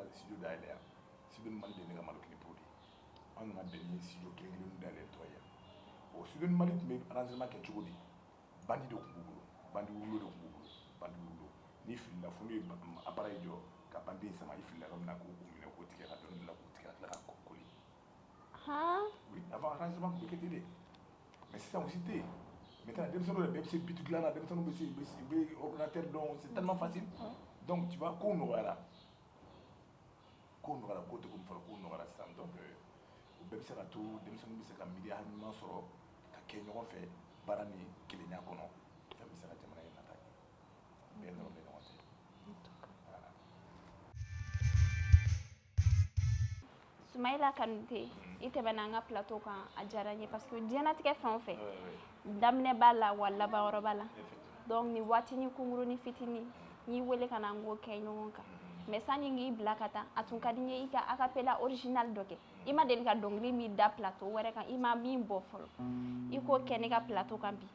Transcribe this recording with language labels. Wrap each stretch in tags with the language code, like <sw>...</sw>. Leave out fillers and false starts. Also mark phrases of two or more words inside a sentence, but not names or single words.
<bm>studio dayɛlɛ yan studio ni Mali de ne ka Malo Kini Pro de an nana bɛn ni studio kelen dayɛlɛ tɔ ye bon studio ni Mali tun bɛ arrangement kɛ cogo di bandi de tun b'u bolo bandi wulo n'i filila fo n'u ye appareil jɔ ka bandi in sama i filila yɔrɔ min na k'o minɛ k'o tigɛ ka dɔɔnin bila k'o tigɛ ka tila ka koli</bm> <fr>oui avant arrangement</fr> <bm>tun bɛ kɛ ten de mais sisan o si tɛ yen maintenant denmisɛnninw yɛrɛ bɛɛ bɛ se biti dilan na denmisɛnninw bɛ ordinateur dɔn</bm> <fr>c'est tellement facile donc tu vois</fr> <bm>kow nɔgɔyara kow tɛ komi fɔlɔ kow nɔgɔyara sisan donc o bɛɛ bɛ se ka to denmisɛnninw bɛ se ka miiriya ɲuman sɔrɔ ka kɛ ɲɔgɔn fɛ baara ni kelenya kɔnɔ fɛn bɛ se ka jamana in nata bɛɛ nɔrɔ bɛ ɲɔgɔn cɛ Sumayila Kanute i tɛmɛna an ka plateau kan a diyara n ye</bm> <fr>parce que</fr> <bm>diɲɛlatigɛ fɛn o fɛn daminɛ b'a la wa laban b'a la donc nin waatinin kunkurunin fitinin n y'i wele ka na n k'o kɛ ɲɔgɔn kan mais sani n k'i bila ka taa a tun ka di n ye i ka acapella original dɔ kɛ i ma deli ka dɔnkili min da plateau wɛrɛ kan i ma min bɔ fɔlɔ i k'o kɛ ne ka plateau kan bi</bm>